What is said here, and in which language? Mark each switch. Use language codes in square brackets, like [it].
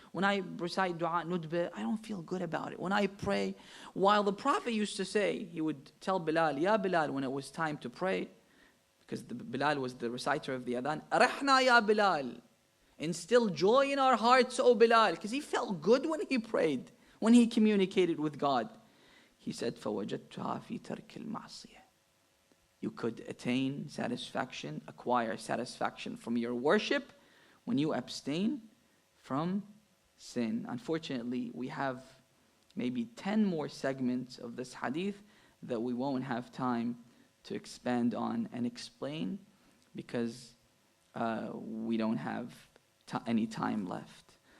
[en] When I recite Dua Nudbah, I don't feel good about it. When I pray, while the Prophet used to say, he would tell Bilal, Ya Bilal, when it was time to pray, because Bilal was the reciter of the Adhan, [ar] Arahna ya Bilal, [en] instill joy in our hearts, O Bilal, because he felt good when he prayed, when he communicated with God. He said, [ar] فَوَجَدْتُهَا فِي تَرْكِ الْمَعْصِيَةِ. [en] You could attain satisfaction, acquire satisfaction from your worship when you abstain from sin. Unfortunately, we have maybe 10 more segments of this hadith that we won't have time to expand on and explain because we don't have any time left.